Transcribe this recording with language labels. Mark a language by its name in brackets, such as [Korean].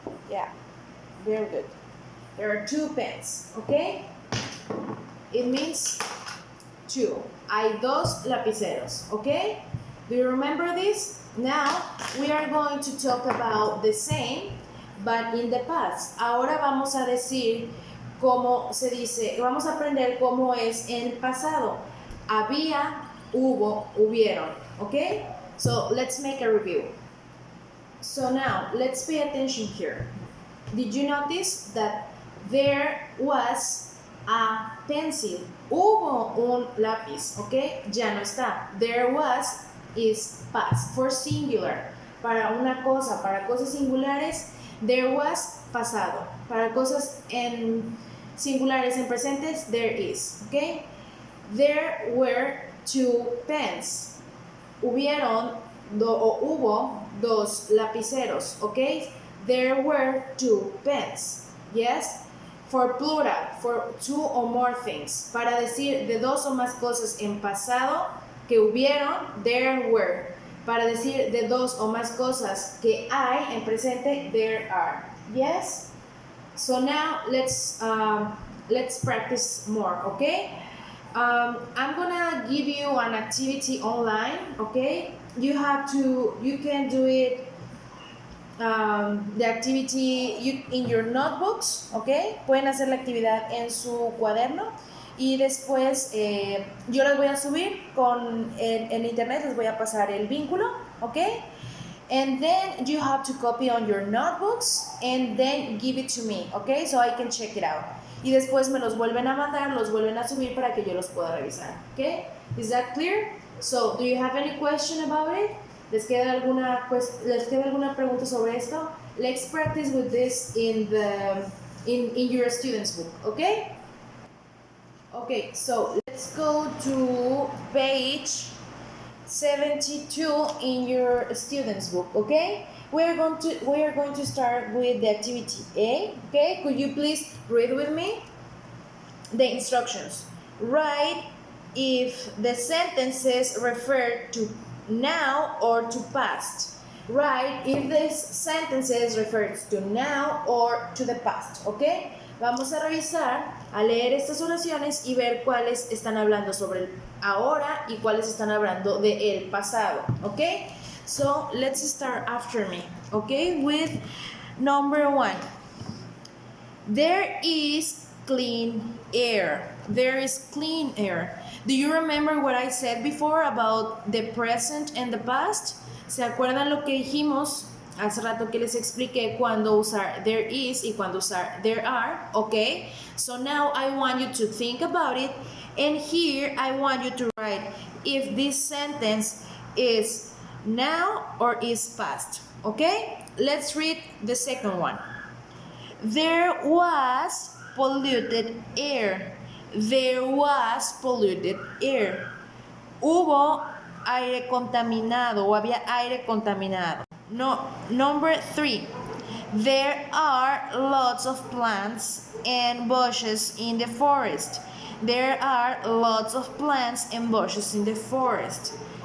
[English] Yeah, very good. There are two pens, okay? It means two. [Spanish] Hay dos lapiceros, [English] okay? Do you remember this? Now, we are going to talk about the same, but in the past. [Spanish] Ahora vamos a decir cómo se dice, vamos a aprender cómo es en el pasado. Había, hubo, hubieron, [English] okay? So, let's make a review. So now, let's pay attention here. Did you notice that there was a pencil? [Spanish] Hubo un lápiz, okay? Ya no está. [English] There was is past for singular. [Spanish] Para una cosa, para cosas singulares, [English] there was [Spanish] pasado. Para cosas en singulares en presentes, [English] there is, [Spanish] okay? [English] There were two pens. [Spanish] Hubieron hubo dos lapiceros, [English] okay? There were two pens. Yes? For plural, for two or more things. [Spanish] Para decir de dos o más cosas en pasado que hubieron, [English] there were. [Spanish] Para decir de dos o más cosas que hay en presente, [English] there are. Yes? So now let's practice more, okay? I'm gonna give you an activity online, okay? You can do it, the activity in your notebooks, okay? [Spanish] Pueden hacer la actividad en su cuaderno y después yo las voy a subir en internet, les voy a pasar el vínculo, okay? [English] And then you have to copy on your notebooks and then give it to me, okay? So I can check it out. [Spanish] Y después me los vuelven a mandar, los vuelven a subir para que yo los pueda revisar, okay? [English] Is that clear? So, do you have any question about it? [Spanish] ¿Les queda alguna pregunta sobre esto? [English] Let's practice with this in your student's book, okay? Okay, so let's go to page 72 in your students book, okay? We are going to start with the activity A, okay? Could you please read with me the instructions? Write if the sentences refer to now or to past. Write if the sentences refers to now or to the past, okay? [Spanish] Vamos a revisar, a leer estas oraciones y ver cuáles están hablando sobre el ahora y cuáles están hablando de el pasado, okay? [English] So let's start after me, okay? With number 1. There is clean air. There is clean air. Do you remember what I said before about the present and the past? [Spanish] ¿Se acuerdan lo que dijimos hace rato que les expliqué cuando usar [English] there is [Spanish] y cuando usar [English] there are? Okay, so now I want you to think about it, and here I want you to write if this sentence is now or is past. Okay, let's read the second one. There was polluted air. There was polluted air. [Spanish] Hubo aire contaminado o había aire contaminado. [English] No, number 3. There are lots of plants and bushes in the forest. There are lots of plants and bushes in the forest.